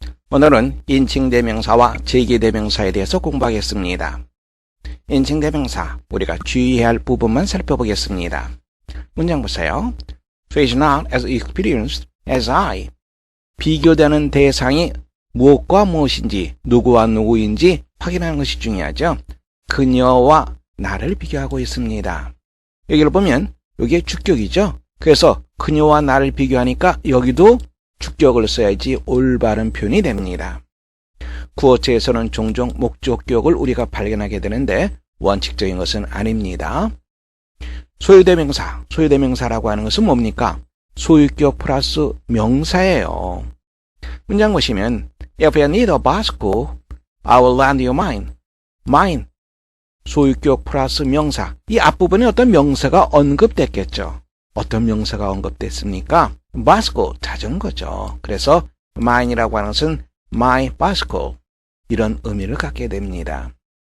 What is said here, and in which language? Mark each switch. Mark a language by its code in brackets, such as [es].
[ko] 오늘은 인칭대명사와 제기대명사에 대해서 공부하겠습니다. 인칭대명사, 우리가 주의해야 할 부분만 살펴보겠습니다. 문장 보세요. [en] She is not as experienced as I. [ko] 비교되는 대상이 무엇과 무엇인지, 누구와 누구인지 확인하는 것이 중요하죠. 그녀와 나를 비교하고 있습니다. 여기를 보면 이게 주격이죠. 그래서 그녀와 나를 비교하니까 여기도 주격을 써야지 올바른 표현이 됩니다. 구어체에서는 종종 목적격을 우리가 발견하게 되는데 원칙적인 것은 아닙니다. 소유대명사라고 하는 것은 뭡니까? 소유격 플러스 명사예요. 문장 보시면 [en] If you need a bicycle, I will lend you mine. [ko] mine, 소유격 플러스 명사. 이 앞부분에 어떤 명사가 언급됐겠죠. 어떤 명사가 언급됐습니까? bicycle, 자전거죠. 그래서 mine이라고 하는 것은 my bicycle, 이런 의미를 갖게 됩니다.